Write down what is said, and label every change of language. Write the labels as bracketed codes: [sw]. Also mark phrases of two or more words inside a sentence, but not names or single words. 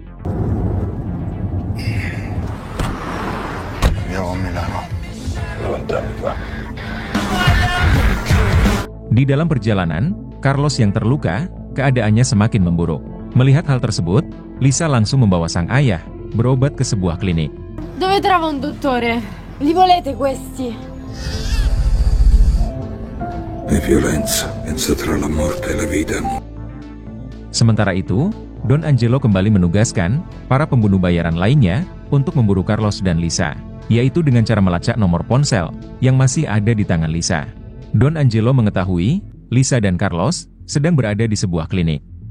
[id] Di dalam perjalanan, Carlos yang terluka, keadaannya semakin memburuk. Melihat hal tersebut, Lisa langsung membawa sang ayah berobat ke sebuah klinik. [it] Dove trovo un dottore? Li volete questi? È violenza, pensa tra la morte e la vita. [id] Sementara itu, Don Angelo kembali menugaskan para pembunuh bayaran lainnya untuk memburu Carlos dan Lisa, yaitu dengan cara melacak nomor ponsel yang masih ada di tangan Lisa. Don Angelo mengetahui Lisa dan Carlos sedang berada di sebuah klinik.